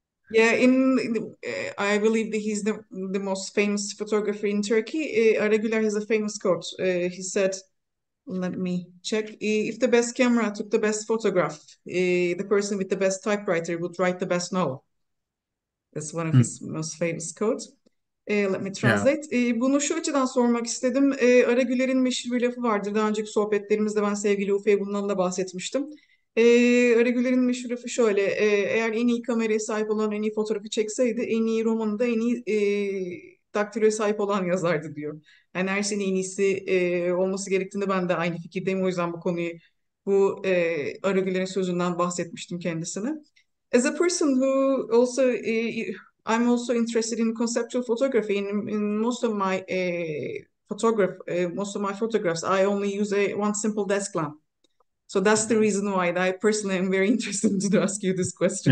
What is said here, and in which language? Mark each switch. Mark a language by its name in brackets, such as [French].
[English] Yeah, I believe that he's the most famous photographer in Turkey. Araguler has a famous quote. He said, let me check. If the best camera took the best photograph, the person with the best typewriter would write the best novel. That's one of his most famous quotes. Let me translate. [Turkish] Bunu şu açıdan sormak istedim. Aragüler'in meşhur bir lafı vardır. Daha önceki sohbetlerimizde ben sevgili Uffe Mulvad'la bahsetmiştim. Aragüler'in meşhur lafı şöyle. Eğer en iyi kameraya sahip olan en iyi fotoğrafı çekseydi, en iyi romanı da en iyi daktiloya sahip olan yazardı diyor. Yani her şeyin en iyisi olması gerektiğinde ben de aynı fikirdeyim. O yüzden bu Aragüler'in sözünden bahsetmiştim kendisine. [English] As a person who also I'm also interested in conceptual photography. In most of my most of my photographs, I only use one simple desk lamp. So that's the reason why I personally am very interested to ask you this question.